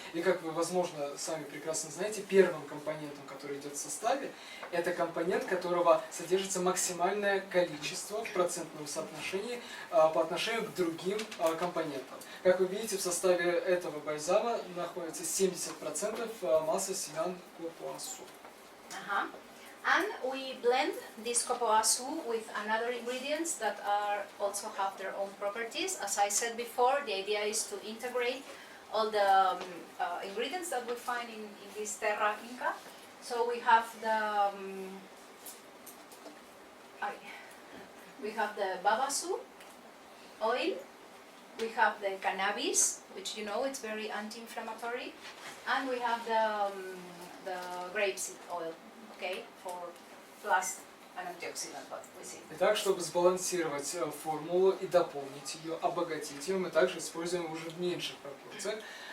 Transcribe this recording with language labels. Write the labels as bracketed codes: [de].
[ru] И, как вы, возможно, сами прекрасно знаете, первым компонентом, который идет в составе, это компонент, которого содержится максимальное количество в процентном соотношении по отношению к другим компонентам. Как вы видите, в составе этого бальзама находится 70% массы семян капуасу. [en] And we blend this kapouasu with another ingredients that also have their own properties. As I said before, the idea is to integrate all the ingredients that we find in this terra inca. So we have the babasu oil, we have the cannabis, which you know it's very anti-inflammatory, and we have the grapeseed oil. Okay, for plus an antioxidant, but we see. [ru] Итак, чтобы сбалансировать формулу и дополнить ее, обогатить ее, мы также используем уже в меньших пропорциях.